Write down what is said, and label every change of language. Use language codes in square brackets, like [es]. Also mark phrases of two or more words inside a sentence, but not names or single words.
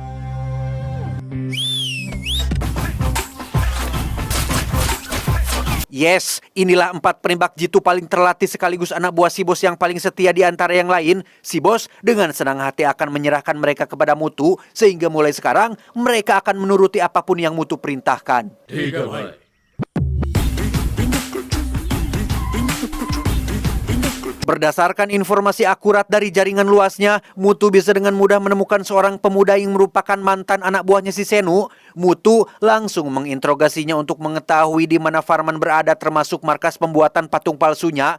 [id] Yes, inilah 4 penembak jitu paling terlatih sekaligus anak buah si bos yang paling setia di antara yang lain. Si bos dengan senang hati akan menyerahkan mereka kepada Mutu, sehingga mulai sekarang mereka akan menuruti apapun yang Mutu perintahkan. [hi] ठीक है भाई. [id] Berdasarkan informasi akurat dari jaringan luasnya, Mutu bisa dengan mudah menemukan seorang pemuda yang merupakan mantan anak buahnya si Senu. Mutu langsung menginterogasinya untuk mengetahui di mana Farman berada termasuk markas pembuatan patung palsunya.